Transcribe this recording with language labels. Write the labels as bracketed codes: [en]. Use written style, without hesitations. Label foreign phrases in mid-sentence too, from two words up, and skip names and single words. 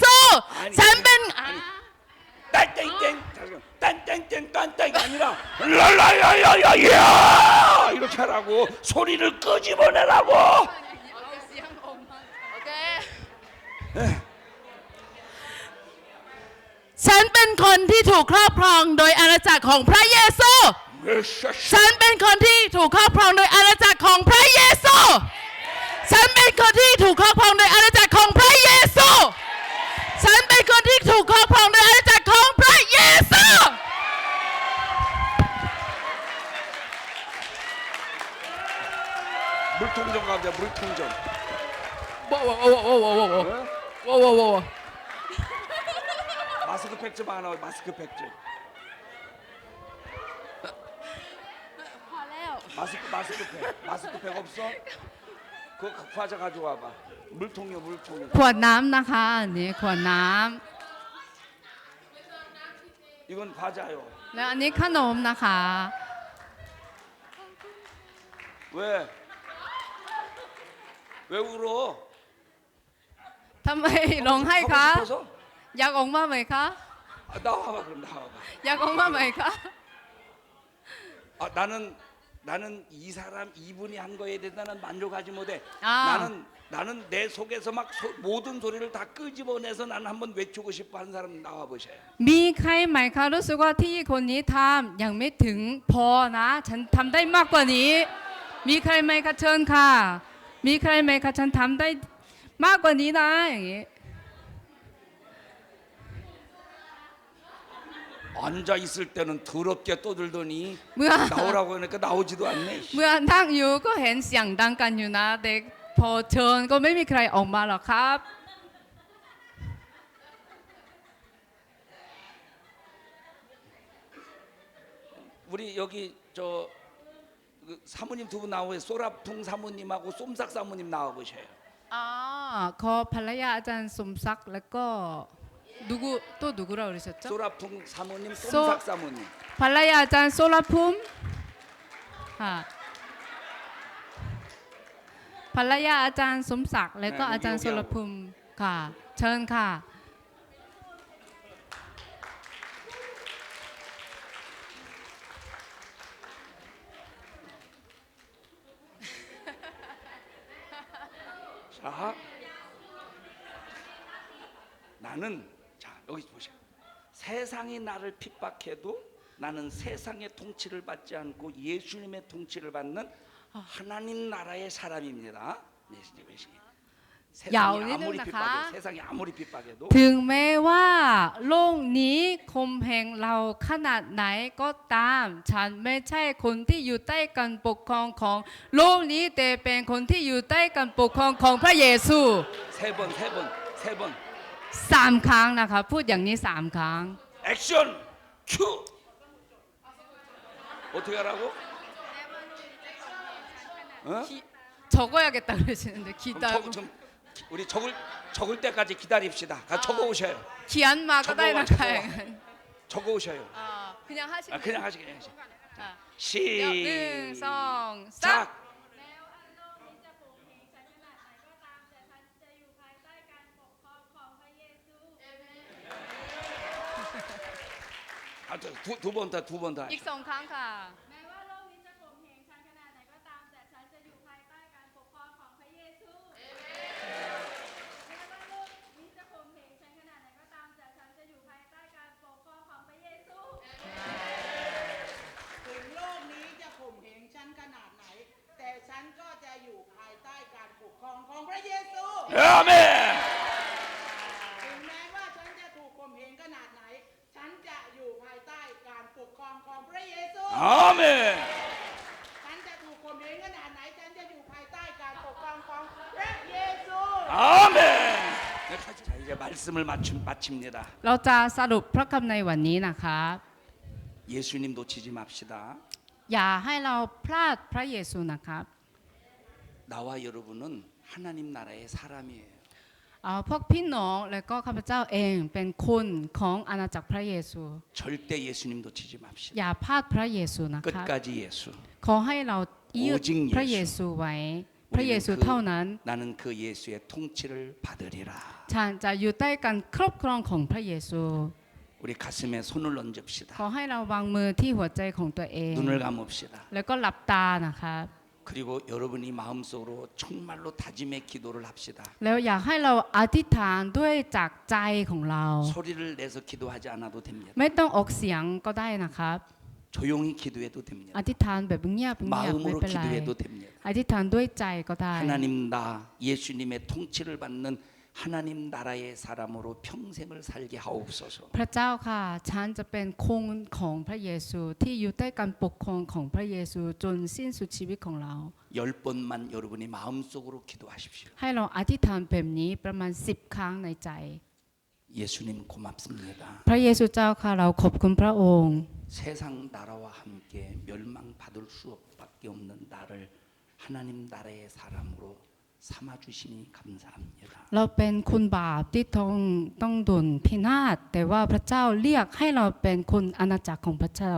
[ko] 아니, [th] ฉันเป็น [ko] 딴땡땡 딴땡땡 딴땡이 아니라 랄라야야야야 이렇게 하라고. 소리를 끄집어내라고. [th] โอเคฉันเป็นคนที่ถูกครอบครองโดยอาณาจักรของพระเยซู ฉันเป็นคนที่ถูกครอบครองโดยอาณาจักรของพระเยซู ฉันเป็นคนที่ถูกครอบครองโดยอาณาจักรของพระเยซู ฉันเป็นคนที่ถูกครอบครองโดยอาณาจักรของพระเยซู [ko] 물통점 가자. 물통점. โว้โว้โว้โว้โว้โว้ 어? โว้โว้โว้ 마스크팩 좀 하나. 마스크팩 좀. [th] พอแล้ว [ko] 마스크팩 없어? 그 과자 가져와봐. 물통이요 물통. [th] ขวดน้ำนะคะอันนี้ขวดน้ [ko] 이건 과자요. [th] ำแล้วอันนี้ขนมนะคะ [ko] 왜? 왜 울어? [th] ทำไมร้องไห้คะ [ko] 하고 싶어서? [th] อยากออกมาไหมคะ [ko] 아, 나와봐 그럼 나와봐. [th] อยากออกมาไหมคะ [ko] 아, 나는 이 사람 이분이 한 거에 대해서 나는 만족하지 못해. 아. 나는 내 속에서 막 모든 소리를 다 끄집어내서 나는 한번 외치고 싶어 하는 사람 나와 보셔요. [th] มีใครไหมคะรู้สึกว่าที่คนนี้ทำยังไม่ถึงพอนะ ฉันทำได้มากกว่านี้ มีใครไหมคะเชิญค่ะ มีใครไหมคะฉันทำได้มากกว่านี้นะอย่างนี้ [ko] 앉아 있을 때는 더럽게 떠들더니 [th] เมื่อ [ko] 나오라고 하니까 나오지도 않네. [th] เมื่อนั่งอยู่ก็เห็นเสียงดังกันอยู่นะเด็กพอเชิญก็ไม่มีใครออกมาหรอกครับ [ko] 우리 여기 저 그 사모님 두 분 나오고 소라풍 사모님하고 쏨삭 사모님 나와 보셔요. [th] อ๋อขอภรรยาอาจารย์สมศักดิ์แล้วก็ [ko] 또 누구라 그러셨죠? 소라풍 사모님, 소- 쏨삭 사모님. [th] ภรรยาอาจารย์โซลาภูมิค่ะภรรยาอาจารย์สมศักดิ์แล้วก็อาจารย์โซลาภูมิค่ะ เชิญค่ะ [ko] 자, 나는 자 여기 보세요. 세상이 나를 핍박해도 나는 세상의 통치를 받지 않고 예수님의 통치를 받는 하나님 나라의 사람입니다. 세상이 야오니는 아무리 나가. 핍박해도 세상이 아무리 핍박해도 [th] ถึงแม้ว่าโลกนี้คมเหงเราขนาดไหนก็ตาม ฉันไม่ใช่คนที่อยู่ใต้การปกครองของโลกนี้แต่เป็นคนที่อยู่ใต้การปกครองของพระเยซู [ko] 세 번. [th] 3 ครั้งนะคะ พูดอย่างนี้ 3 ครั้ง [ko] 액션 큐. 어떻게 하라고? 어? 적어야겠다 그러시는데 그럼 기다고 우리 적을 때까지 기다립시다. 적어 오셔요. [th] เขียนมาก็ได้นะคะ [ko] 적어 오셔요. 그냥 하시면 그냥 하시게 해야지. [th] อ่ะ [ko] 시작. [th] หนึ่งสองสาม แม้ว่าโลกนี้จะโผงเพงฉันขนาดไหนก็ตามแต่ฉันจะอยู่ภายใต้การปกครองของพระเยซู [ko] 두 번 더. [th] อีก 2 ครั้งค่ะ แม้ว่าโลกนี้จะโผงเพงฉันขนาดไหนก็ตามแต่ฉันจะอยู่ภายใต้การปกครองของพระเยซูแม้ว่าโลกนี้จะโผงเพงฉันขนาดไหนก็ตามแต่ฉันจะอยู่ภายใต้การปกครองของพระเยซู ถึงโลกนี้จะข่มเหงฉันขนาดไหน แต่ฉันก็จะอยู่ภายใต้การปกครองของพระเยซู [ko] 아멘. [th] ถึงแม้ว่าฉันจะถูกข่มเหงขนาดไหน ฉันจะอยู่ภายใต้การปกครองของพระเยซู [ko] 아멘. [th] ฉันจะถูกข่มเหงขนาดไหน ฉันจะอยู่ภายใต้การปกครองของพระเยซู [ko] 아멘. 자 이제 말씀을 마칩니다. [th] เราจะสรุปพระคำในวันนี้นะคะ [ko] 예수님 놓치지 맙시다. [th] อย่าให้เราพลาดพระเยซูนะครับ [ko] 나와 여러분은 하나님 나라의 사람이에요. [th] พวกพี่น้องและก็ข้าพเจ้าเองเป็นคนของอาณาจักรพระเยซู [ko] 절대 예수님 놓치지 맙시다. [th] อย่าพลาดพระเยซูนะคะ [ko] 끝까지 예수. [th] ขอให้เรายึด โอ้จริงเยซู พระเยซูไว้ พระเยซูเท่านั้น [ko] 나는 그 예수의 통치를 받으리라. [th] ฉันจะอยู่ใต้การครอบครองของพระเยซู [ko] 우리 가슴에 손을 얹읍시다. [th] ขอให้เราวางมือที่หัวใจของตัวเอง [ko] 눈을 감읍시다. [th] แล้วก็หลับตานะคะ [ko] 그리고 여러분이 마음속으로 정말로 다짐의 기도를 합시다. [th] แล้วอยากให้เราอธิษฐานด้วยจากใจของเรา [ko] 소리를 내서 기도하지 않아도 됩니다. [th] ไม่ต้องออกเสียงก็ได้นะครับ [ko] 조용히 기도해도 됩니다. [th] อธิษฐานแบบเงียบๆไม่ [ko] 마음으로 [th] เป็นไร [ko] 기도해도 됩니다. [th] อธิษฐานด้วยใจก็ได้ [ko] 하나님 나 예수님의 통치를 받는 하나님 나라의 사람으로 평생을 살게 하옵소서. [th] พระเจ้าค่ะฉันจะเป็นคนของพระเยซูที่อยู่ใต้การปกครองของพระเยซูจนสิ้นสุดชีวิตของเรา [ko] 10번만 여러분이 마음속으로 기도하십시오. [th] ให้เราอธิษฐานแบบนี้ประมาณ10 ครั้งในใจ [ko] 예수님 고맙습니다. [th] พระเยซูเจ้าค่ะเราขอบคุณพระองค์ [ko] 세상 나라와 함께 멸망받을 수밖에 없는 나를 하나님 나라의 사람으로 삼아 주시니 감사합니다. [th] เราเป็นคนบาปที่ต้องโดนพินาศแต่ว่าพระเจ้าเรียกให้เราเป็นคนอาณาจักรของพระเจ้า